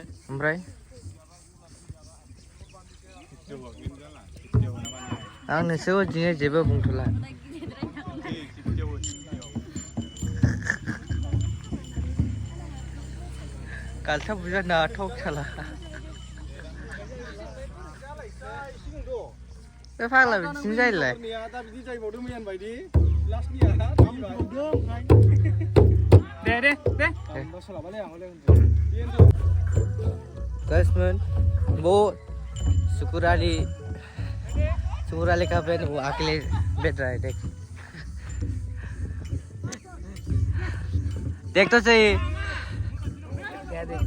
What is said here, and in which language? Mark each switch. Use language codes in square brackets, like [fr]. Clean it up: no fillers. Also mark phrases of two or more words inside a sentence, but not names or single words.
[brx] ओमफ्राय आं नोंसोरखौ दिनै जेबो बुंथ'ला गालथा बुजा नाथाव साला बे फाग्ला बिदिनो जायोलाय दा बिदि जायबावदों मैयान बायदि लास्टनिया दे सोलाबालै आं [hi] Gasman वो सुकुराली का फैन वो अकेले बैठ रहा है देख तो सही क्या देखते